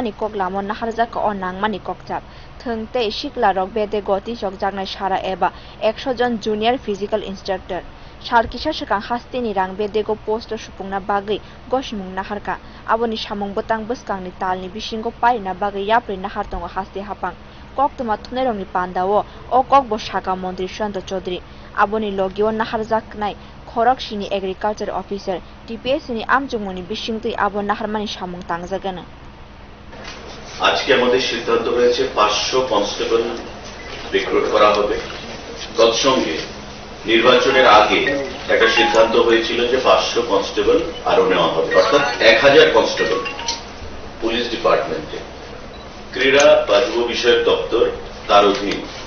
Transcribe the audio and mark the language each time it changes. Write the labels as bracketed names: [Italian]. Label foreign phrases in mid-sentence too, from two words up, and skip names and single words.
[Kok Borok] ni koklam nahar jaka wngmani kokchap thongtei siklarok bedego tichokjaknai sara eba 100 jon [English] junior physical instructor [Kok Borok] charikha sakang haste-ni rang bedego post supungna bagui gosimung naharka aboni samung botang bwskangni talni bisingo paina bagui yapri nahar tongo haste hapang koktoma thumnairongni pandao o kokbo saka montri Susanto Chaudhary aboni logio nahar jaknai khorok sini [English] agriculture officer [Kok Borok] TPS ni amjungmoni bisingtui abo naharmani samung tangjagana [Bangla] আজকে আমাদের সিদ্ধান্ত হয়েছে 500 [English] constable recruit [Bangla] করা হবে তৎসঙ্গে নির্বাচনের আগে একটা সিদ্ধান্ত হয়েছিল যে 500 কনস্টেবল আরো নেওয়া হবে অর্থাৎ 1000 [English] constable police department [Bangla] ক্রীড়া বা যুব বিষয়ক দপ্তর তার অধীন